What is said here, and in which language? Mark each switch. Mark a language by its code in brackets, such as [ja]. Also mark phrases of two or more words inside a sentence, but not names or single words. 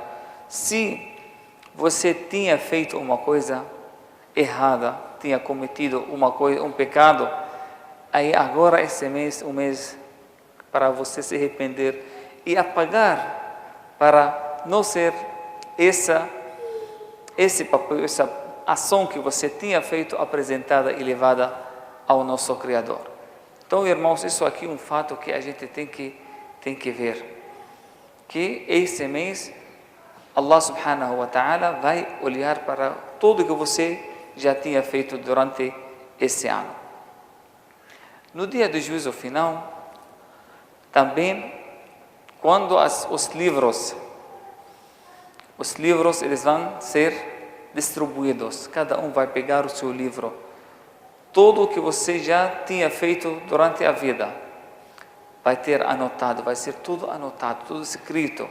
[pt] Se você tinha feito uma coisa errada, tinha cometido um pecado, Aí agora esse mês, um mês para você se arrepender e apagar, para não ser esse papel, essa ação que você tinha feito apresentada e levada ao nosso Criador. Então, irmãos, isso aqui é um fato que a gente tem que ver, que esse mês [ar] الله سبحانه وتعالى [pt] vai olhar para tudo que você já tinha feito durante esse ano. No dia do juízo final, também, quando os livros eles vão ser distribuídos, cada um vai pegar o seu livro, tudo o que você já tinha feito durante a vida vai ter anotado, vai ser tudo anotado, tudo escrito.